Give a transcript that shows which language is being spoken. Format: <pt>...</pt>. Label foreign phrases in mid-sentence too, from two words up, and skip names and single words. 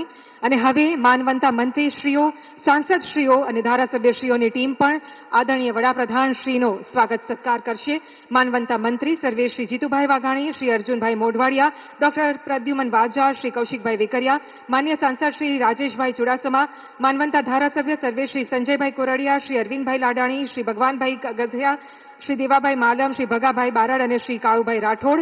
<gu>અને હવે માનવંતા મંત્રીશ્રીઓ, સાંસદશ્રીઓ અને ધારાસભ્યશ્રીઓની ટીમ પણ આદરણીય વડાપ્રધાનશ્રીનો સ્વાગત સત્કાર કરશે। માનવંતા મંત્રી સર્વે શ્રી જીતુભાઈ વાઘાણી, શ્રી અર્જુનભાઈ મોઢવાડિયા, ડોક્ટર પ્રદ્યુમન વાજા, શ્રી કૌશિકભાઈ વેકરિયા, માન્ય સાંસદ શ્રી રાજેશભાઈ ચુડાસમા, માનવંતા ધારાસભ્ય સર્વે શ્રી સંજયભાઈ કોરડિયા, શ્રી અરવિંદભાઈ લાડાણી, શ્રી ભગવાનભાઈ ગધેયા,</gu> <hi>श्री देवाभाई मालम, श्री भगाभाई बारड़ और श्री काळुभाई राठोड़।</hi>